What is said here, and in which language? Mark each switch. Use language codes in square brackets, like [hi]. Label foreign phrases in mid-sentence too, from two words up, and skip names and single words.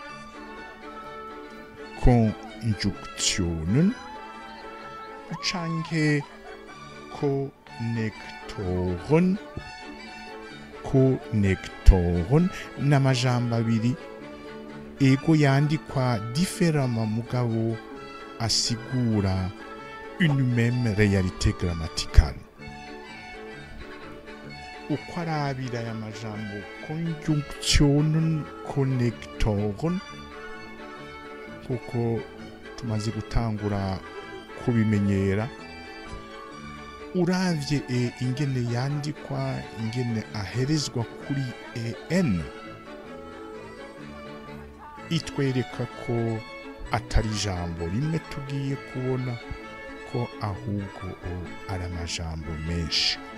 [rn] canke connectoren n'amajambo abiri ego yandikwa différemment mugabo asigura [fr] une même réalité grammaticale. [rn] Uko arabira aya majambo [en] conjunction connectoren [rn] kuko tumaze gutangura kubimenyera. Uravye ingene yandikwa, ingene aherezwa kuri en, itwereka ko atari ijambo rimwe tugiye kubona ko ahubwo ari amajambo menshi.